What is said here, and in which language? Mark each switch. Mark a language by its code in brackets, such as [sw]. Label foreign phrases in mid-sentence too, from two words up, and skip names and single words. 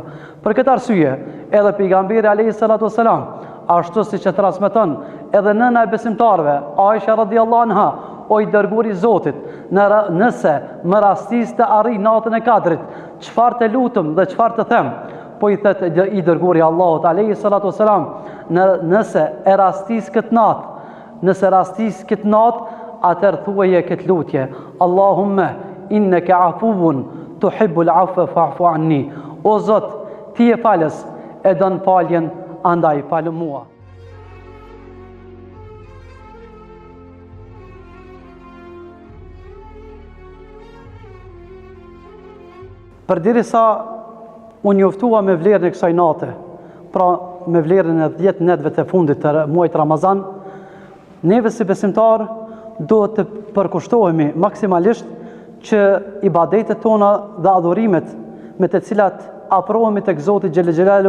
[sq] Për këtë arsye, edhe pejgamberi [ar] عليه الصلاة والسلام, [sq] ashtu siç e transmeton edhe nëna e besimtarëve, Aisha [ar] رضي الله عنها, [sq] o i dërguari i Zotit, nëse më rastis të arrij natën e Kadrit, çfarë të lutem dhe çfarë të them? Po i thet i dërguari i Allahut [ar] عليه الصلاة والسلام, [sq] nëse e rastis këtë natë, atëherë thuaje këtë lutje: [ar] اللهم إنك عفو تحب العفو فاعف عني. [sq] O Zot, ti je falës, e don faljen, andaj falë mua. Përderisa unë njoftua me vlerën e kësaj nate, pra me vlerën e 10 netëve të fundit të muajit Ramazan, neve si besimtar duhet të përkushtohemi maksimalisht që ibadetet tona dhe adhurimet me të cilat afrohemi tek Zoti [ar] جل جلاله